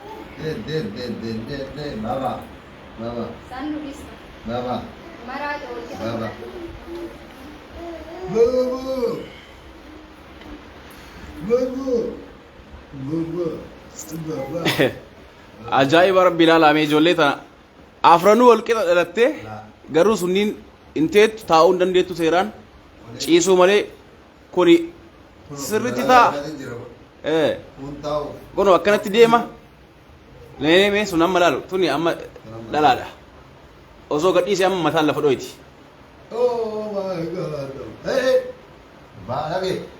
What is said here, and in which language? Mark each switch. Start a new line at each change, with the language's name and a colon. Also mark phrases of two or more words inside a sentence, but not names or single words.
Oromo: De baba. Baba. San Luis. Baba. Marajo. Baba. Baba. Baba. Baba. Baba. Ajaa'iba rabbi ilaalamee ijoollee tana afranuu wal qixa dhalattee garuu sunniin inteetu taa'uu hin dandeettu seeraan ciisuu malee kuni sirritti ta'a. Kunoo akkanatti deema. Mee sun amma laalu tuni amma dhalaadha. Osoo gadhiisee amma mataan lafa dhoyti.
English: Oh my God. Hey. Baalabe.